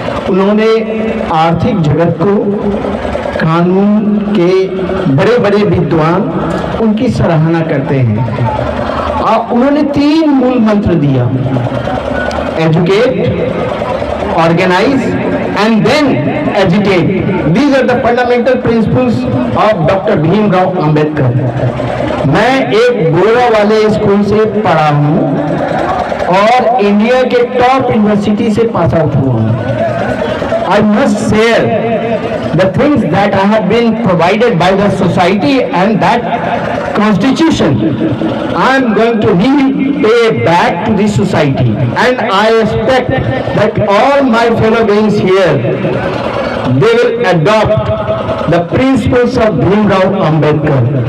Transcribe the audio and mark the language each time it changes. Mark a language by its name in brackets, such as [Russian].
[Hindi] उन्होंने आर्थिक जगत को, कानून के बड़े बड़े विद्वान उनकी सराहना करते हैं और उन्होंने 3 मूल मंत्र दिया: [English] Educate, organize and then agitate. These are the fundamental principles of Dr. Bhimrao Ambedkar. [Hindi] मैं एक गोवा वाले स्कूल से पढ़ा हूँ और इंडिया के टॉप यूनिवर्सिटी से पास आउट हुआ हूँ। [English] I must share the things that I have been provided by the society and that constitution. I am going to repay back to the society, and I expect that all my fellow beings here, they will adopt the principles of Bhimrao Ambedkar.